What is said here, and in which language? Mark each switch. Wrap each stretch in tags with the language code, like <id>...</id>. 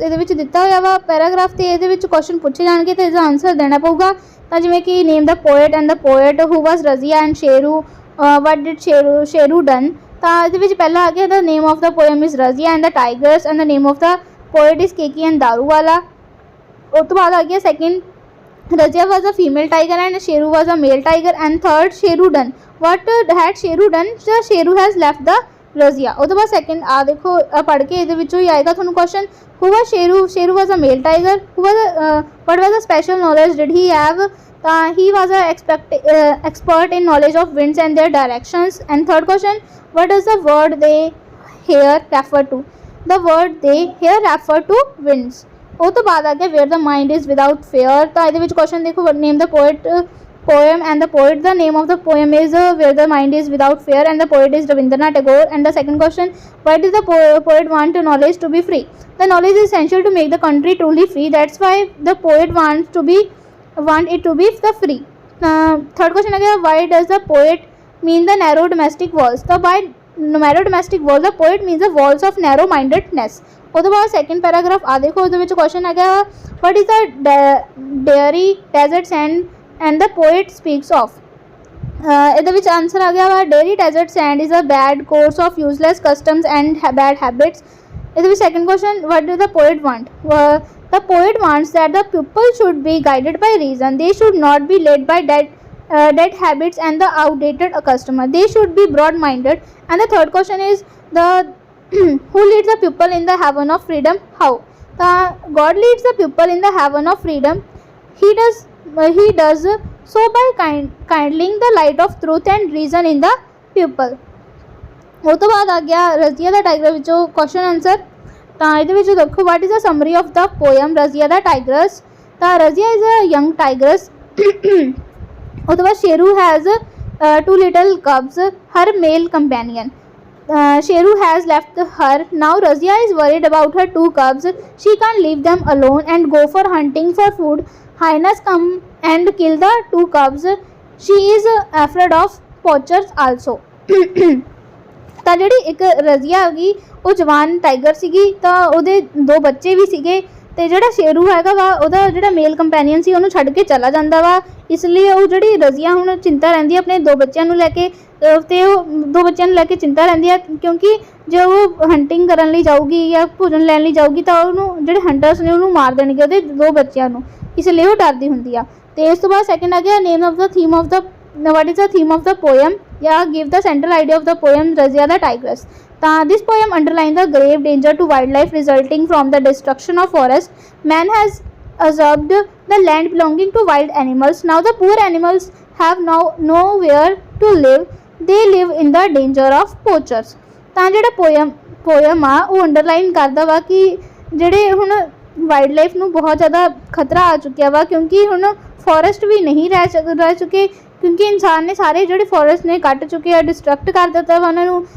<hi>ये दिता हुआ वा पैराग्राफ, तो ये क्वेश्चन पूछे जाएंगे तो इसका आंसर देना पऊगा.</hi> <en>तो जिमें कि name the poet and the poet, who was Razia and Sheru, what did Sheru done.</en> <hi>तो ये पहला आ गया,</hi> <en>The name of the poem is Razia and the tigers and the name of the poet is Keki and Daruwalla.</en> <hi>उस तो बाद आ गया second,</hi> <en>Razia was a female tiger and Sheru was a male tiger. And third, Sheru done. What had Sheru done? The Sheru has left the Razia.</en> <pa>ਉਹਦੇ ਬਾਅਦ second ਆ ਦੇਖੋ ਪੜ੍ਹ ਕੇ ਇਹਦੇ ਵਿੱਚੋਂ ਹੀ ਆਏਗਾ ਤੁਹਾਨੂੰ question</pa> <en>who was Sheru? Sheru was a male tiger. Who was what was the special knowledge did he have? He was a expert in knowledge of winds and their directions. And third question, what does the word they here refer to? The word they here refer to winds.</en> <pa>ਉਹ ਤੋਂ ਬਾਅਦ ਆ ਗਿਆ</pa> <en>Where the mind is without fear. ਤਾਂ ਇਹਦੇ ਵਿੱਚ ਕੁਐਸਚਨ ਦੇਖੋ name the poet poem and the poet. The name of the poem is where the mind is without fear and the poet is Rabindranath Tagore. And the second question, why does the poet want knowledge to be free? The knowledge is essential to make the country truly free. That's why the poet want it to be the free. Third question again, why does the poet mean the narrow domestic walls? The by narrow domestic walls, the poet means the walls of narrow mindedness.</en> <pa>ਉਹਦੇ ਬਾਅਦ second paragraph ਆ ਦੇਖੋ ਉਹਦੇ ਵਿੱਚ question ਹੈਗਾ</pa> <en>what is the dairy desert and the poet speaks of?</en> <pa>ਇਹਦੇ ਵਿੱਚ answer ਆ ਗਿਆ ਵਾ</pa> <en>dairy desert sand is a bad course of useless customs and bad habits.</en> <pa>ਇਹਦੇ ਵਿੱਚ second question</pa> <en>what does the poet want? The poet wants that the people should be guided by reason. They should not be led by dead habits and the outdated customer. They should be broad minded. And the third question is the who leads the people in the heaven of freedom? How? God leads the people in the heaven of freedom. He does so by kindling the light of truth and reason in the people.</en> <pa>ਉਹ ਤੋਂ ਬਾਅਦ ਆ ਗਿਆ ਰਜ਼ੀਆ ਦਾ tiger ਵਿੱਚੋਂ question answer. ਤਾਂ ਇਹਦੇ ਵਿੱਚ ਦੇਖੋ</pa> <en>what is the summary of the poem Razia the Tigress? ਤਾਂ Razia is a young tigress.</en> <pa>ਉਹ ਤੋਂ ਬਾਅਦ</pa> <en>Sheru has two little cubs, her male companion. Sheru has left her. Now Razia is worried about her two cubs. She can't leave them alone and go for hunting for food. Hyenas come and kill the two cubs. She is afraid of poachers also.</en> <pa>ਤਾਂ ਜਿਹੜੀ ਇੱਕ ਰਜ਼ੀਆ ਹੈਗੀ ਉਹ ਜਵਾਨ tiger ਸੀਗੀ ਤਾਂ ਉਹਦੇ ਦੋ ਬੱਚੇ ਵੀ ਸੀਗੇ ਤੇ ਜਿਹੜਾ ਸ਼ੇਰੂ ਹੈਗਾ ਵਾ ਉਹਦਾ ਜਿਹੜਾ ਮੇਲ ਕੰਪੈਨੀਅਨ ਸੀ ਉਹਨੂੰ ਛੱਡ ਕੇ ਚਲਾ ਜਾਂਦਾ ਵਾ। ਇਸ ਲਈ ਉਹ ਜਿਹੜੀ ਰਜ਼ੀਆ ਹੁਣ ਚਿੰਤਾ ਰਹਿੰਦੀ ਆਪਣੇ ਦੋ ਬੱਚਿਆਂ ਨੂੰ ਲੈ ਕੇ ਤੇ ਉਹ ਦੋ ਬੱਚਿਆਂ ਨੂੰ ਲੈ ਕੇ ਚਿੰਤਾ ਰਹਿੰਦੀ ਆ ਕਿਉਂਕਿ ਜੇ ਉਹ ਹੰਟਿੰਗ ਕਰਨ ਲਈ ਜਾਊਗੀ ਜਾਂ ਭੋਜਨ ਲੈਣ ਲਈ ਜਾਊਗੀ ਤਾਂ ਉਹਨੂੰ ਜਿਹੜੇ ਹੰਟਰਸ ਨੇ ਉਹਨੂੰ ਮਾਰ ਦੇਣਗੇ ਉਹਦੇ ਦੋ ਬੱਚਿਆਂ ਨੂੰ, ਇਸ ਲਈ ਉਹ ਡਰਦੀ ਹੁੰਦੀ ਆ। ਤੇ ਇਸ ਤੋਂ ਬਾਅਦ ਸੈਕਿੰਡ ਆ ਗਿਆ</pa> <en>Name of the theme of the what is the theme of the poem? Yeah, give the central idea of the poem Razia the Tigress. This poem underlines the grave danger to wildlife resulting from the destruction of forest. Man has usurped the land belonging to wild animals. Now the poor animals have now nowhere to live. They live in the danger of poachers.</en> <pa>ਤਾਂ ਜਿਹੜਾ poem ਆ ਉਹ underline ਕਰਦਾ ਵਾ ਕਿ ਜਿਹੜੇ ਹੁਣ wild life ਨੂੰ ਬਹੁਤ ਜ਼ਿਆਦਾ ਖਤਰਾ ਆ ਚੁੱਕਿਆ ਵਾ ਕਿਉਂਕਿ ਹੁਣ ਫੋਰੈਸਟ ਵੀ ਨਹੀਂ ਰਹਿ ਚੁੱਕੇ ਕਿਉਂਕਿ ਇਨਸਾਨ ਨੇ ਸਾਰੇ ਜਿਹੜੇ ਫੋਰੈਸਟ ਨੇ ਕੱਟ ਚੁੱਕੇ ਆ, ਡਿਸਟਰਕਟ ਕਰ ਦਿੱਤਾ ਵਾ ਉਹਨਾਂ ਨੂੰ।</pa>